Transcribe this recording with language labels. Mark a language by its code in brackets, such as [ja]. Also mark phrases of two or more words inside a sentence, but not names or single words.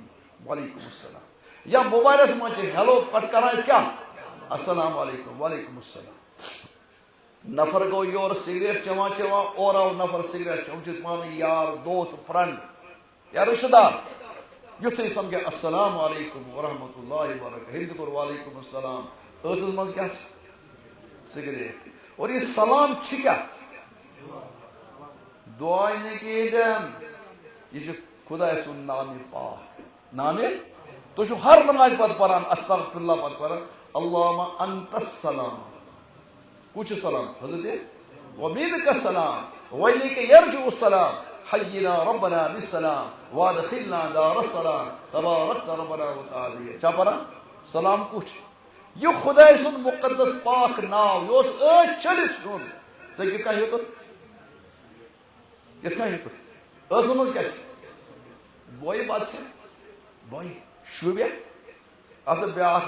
[ar] وعلیکم السلام [ks] یا موبایلس منٛز چھِ ہیلو پتہٕ کران أسۍ کیٛاہ [ar] السلام علیکم وعلیکم السلام [ks] نفر گوٚو یورٕ سگریٹ چٮ۪وان چٮ۪وان اورٕ آو نفر سگریٹ چٮ۪وان یِم چھِ پانہٕ ؤنۍ یار دوست فرٛنٛڈ یا رِشتہٕ دار یُتھُے سمکھے [ar] السلام علیکم ورحمتہ اللہ وبرکاتہ [ks] ہیٚمۍ تہِ کوٚر [ar] وعلیکم السلام [ks] ٲسس منٛز کیٛاہ چھِ سگریٹ اور یہِ سلام چھِ کیٛاہ دعاے نہٕ کِہیٖنۍ تہِ یہِ چھُ خۄداے سُنٛد نامہِ پاک نامہِ تُہۍ چھِو ہر نمازِ پتہٕ پران استغفراللہ پتہٕ پران [ar] اللہُمہ انتَ السلام [ks] کُس چھُ سلام حضرت [ar] ومنکَ السلام وإلیکَ یرجع السلام حینا ربنا بالسلام وادخلنا دار السلام تبارکت ربنا وتعالى [ks] چھا پران سلام کُس چھُ یہِ خۄداے سُنٛد مُقدس پاک ناو یہِ اوس ٲسۍ چھٔلِتھ ہیوٚن ژٕ کِتھ کٔنۍ ہیوٚکُتھ کِتھ کٔنۍ ہیوٚکُتھ ٲسَس منٛز کیٛاہ چھِ بویہِ بد چھِ بویہِ شوٗبیا اَسا بیٛاکھ